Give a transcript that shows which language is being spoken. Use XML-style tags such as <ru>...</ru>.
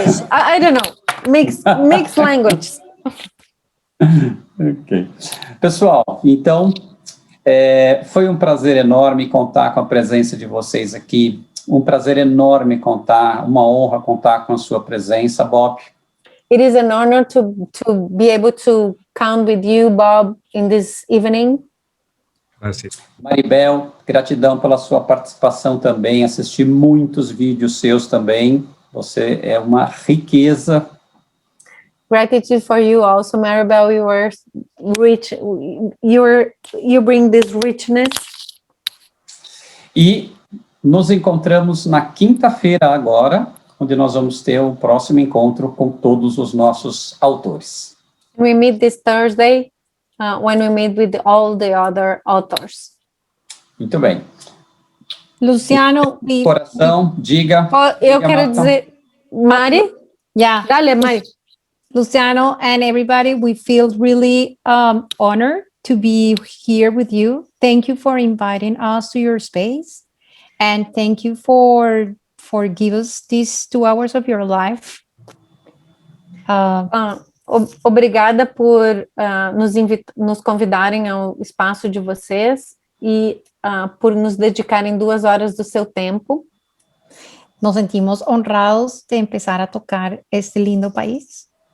<en>I don't know, mixed language. Ok.</en> <pt>Pessoal, então, foi um prazer enorme contar com a presença de vocês aqui. Um prazer enorme uma honra contar com a sua presença, Bob.</pt> <en>It is an honor to be able to count with you, Bob, in this evening.</en> <es>Gracias.</es> <pt>Maribel, gratidão pela sua participação também. Assisti muitos vídeos seus também. Você é uma riqueza.</pt> <en>Gratitude for you also, Maribel. You are rich. You bring this richness.</en> <pt>E nos encontramos na quinta-feira agora, onde nós vamos ter o próximo encontro com todos os nossos autores.</pt> <en>We meet this Thursday when we meet with all the other authors.</en> <pt>Muito bem. Luciano, Coração, diga. Eu quero dizer, Mari?</pt> <en>Yeah.</en> <es>Dale, Mari.</es> <en>Luciano and everybody, we feel really honored to be here with you. Thank you for inviting us to your space. And thank you for giving us these 2 hours of your life.</en> <pt>Obrigada por nos convidarem ao espaço de vocês e por nos dedicarem 2 horas do seu tempo.</pt> <es>Nos sentimos honrados de empezar a tocar este lindo país.</es>